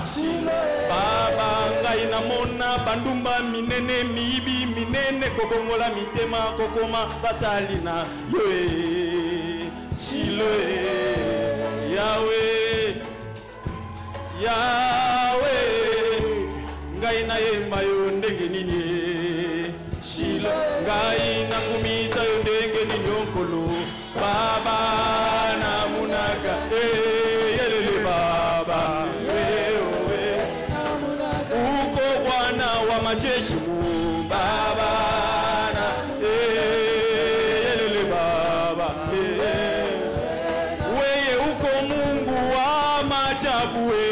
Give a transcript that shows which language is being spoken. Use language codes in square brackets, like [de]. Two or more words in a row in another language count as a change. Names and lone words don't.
[ln] Baba ngai na mona bandumba minene mibi minene kobongola mitema kokoma basali na yo Shiloé Yahweh Yahweh ngai na yemba yo ndenge nini Shiloé ngai na kumisa yo ndenge nini onkolo Baba na munaka yelele Baba [sw] uko Bwana wa majeshi Baba [ln] na yelele [sw] Baba weye uko Mungu wa majabu